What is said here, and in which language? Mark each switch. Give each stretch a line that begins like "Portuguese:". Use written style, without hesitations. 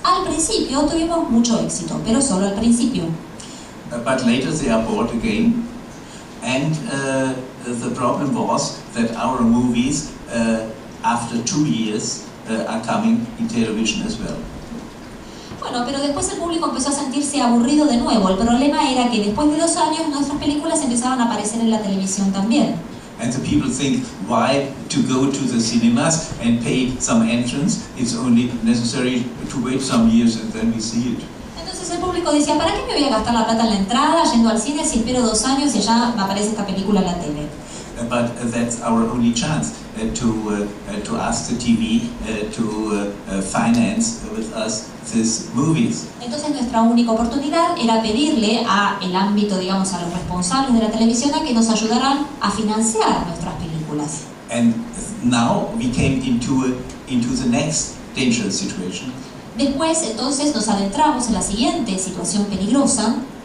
Spanish: Al principio tuvimos mucho éxito, pero solo al principio.
English: But later they are bought again, and the problem was that our movies, after 2 years, are coming in television as well.
Spanish: Bueno, pero después el público empezó a sentirse aburrido de nuevo. El problema era que después de 2 años nuestras películas empezaban a aparecer en la televisión también.
English: And the people think, why to go to the cinemas and pay some entrance? It's only necessary to wait some years and then we see it.
Spanish: Entonces el público decía, ¿para qué me voy a gastar la plata en la entrada, yendo al cine, si espero 2 años y ya me aparece esta película en la tele?
English: But that's our only chance to ask the TV to finance with us these movies.
Spanish: Entonces nuestra única oportunidad era pedirle a el ámbito, digamos, a los responsables de la televisión a que nos ayudaran a financiar nuestras películas.
English: And now we came into the next dangerous situation.
Spanish: Después, entonces, nos adentramos en la siguiente situación peligrosa.